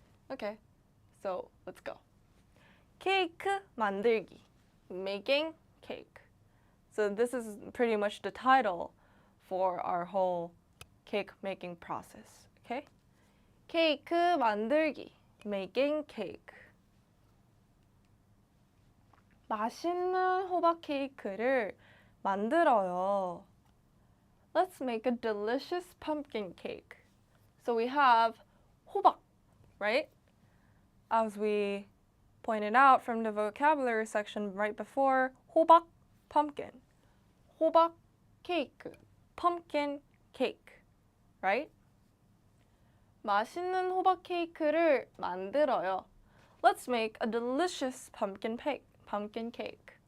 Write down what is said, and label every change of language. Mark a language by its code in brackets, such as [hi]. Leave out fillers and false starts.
[en] Okay, so let's go. 케이크 만들기, making cake. So this is pretty much the title for our whole cake making process, okay? 케이크 만들기, making cake. [ko] 맛있는 호박 케이크를 만들어요. [en] Let's make a delicious pumpkin cake. So we have 호박, right? As we pointed out from the vocabulary section right before, 호박, pumpkin. 호박 케이크, pumpkin cake, right? [ko] 맛있는 호박 케이크를 만들어요. [en] Let's make a delicious pumpkin cake.